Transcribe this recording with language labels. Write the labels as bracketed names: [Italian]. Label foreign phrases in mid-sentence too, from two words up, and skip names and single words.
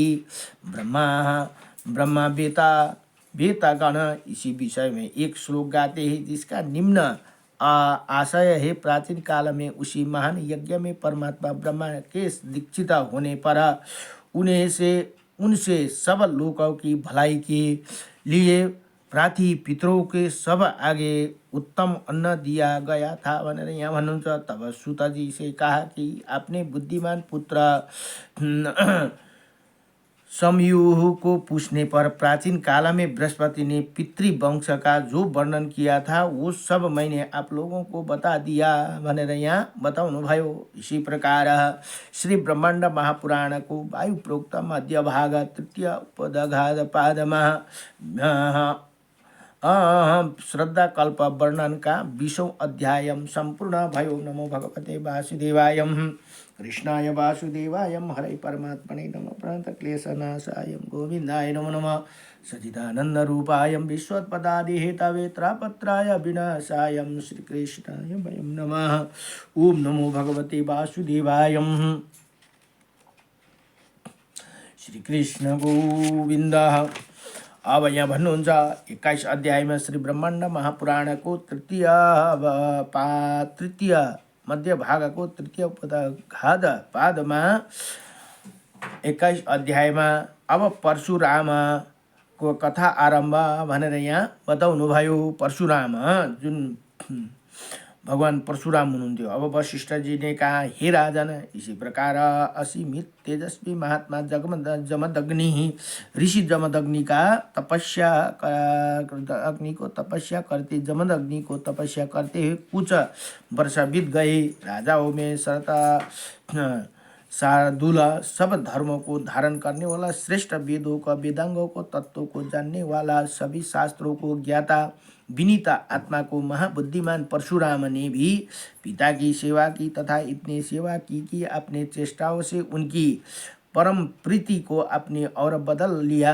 [Hindi] ब्रह्मा वेतागण इसी विषय में एक श्लोक गाते हैं जिसका निम्न आशय है। प्राचीन काल में उसी महान यज्ञ में परमात्मा ब्रह्मा के दीक्षित होने पर उनसे सब लोगों की भलाई के लिए प्रार्थी पितरों के सब आगे उत्तम अन्न दिया गया था [Nepali] भनेर यहाँ भन्नुहुन्छ। [Hindi] तब सुतजी से कहा कि आपने बुद्धिमान पुत्र समयूह को पूछने पर प्राचीन काल में बृहस्पति ने पितृवंश का जो वर्णन किया था वो सब मैंने आप लोगों को बता दिया [Nepali] भनेर यहाँ बताउनु भयो। [Hindi] इसी प्रकार श्री ब्रह्मांड महापुराण को वायु प्रोक्त मध्य भाग तृतीय उपदघात पादमा श्रद्धा कल्प वर्णन का 20वां अध्याय [Nepali] संपूर्ण भयो। [Sanskrit] नमो भगवते वासुदेवाय कृष्णाय वासुदेवाय हरे परमात्मने नमः प्रणत क्लेशनाशाय गोविंदाय नमो नमः सच्चिदानंद रूपाय विश्वोत्पत्ति हेतवे त्रापत्राय विनाशाय श्रीकृष्णाय वयं नमः। ओम नमो भगवते वासुदेवाय। श्री कृष्ण गोविंद। [Nepali] अब यहाँ भन्नुहुन्छ [Hindi] 21 अध्याय में श्री ब्रह्मांड महापुराण को तृतीय मध्य भाग को तृतीय उपदघात पाद में 21 अध्याय में अब परशुराम को कथा आरम्भ [Nepali] भनेर यहाँ बताउनुभयो। परशुराम जुन भगवान परशुराम हुनुहुन्थ्यो। [Hindi] अब वशिष्ठ जी ने कहा, हे राजन, इसी प्रकार असीमित तेजस्वी महात्मा जमदग्नि ऋषि जमदग्नि का तपस्या अग्नि को तपस्या करते जमदग्नि को तपस्या करते हुए कुछ वर्ष बीत गए। राजाओं में सरता शार्दूल सब धर्मों को धारण करने वाला, श्रेष्ठ वेदों का वेदांगों को तत्वों को जानने वाला, सभी शास्त्रों को ज्ञाता, विनीता आत्मा को महाबुद्धिमान परशुराम ने भी पिता की सेवा की तथा इतनी सेवा की कि अपने चेष्टाओं से उनकी परम प्रीति को अपने और बदल लिया।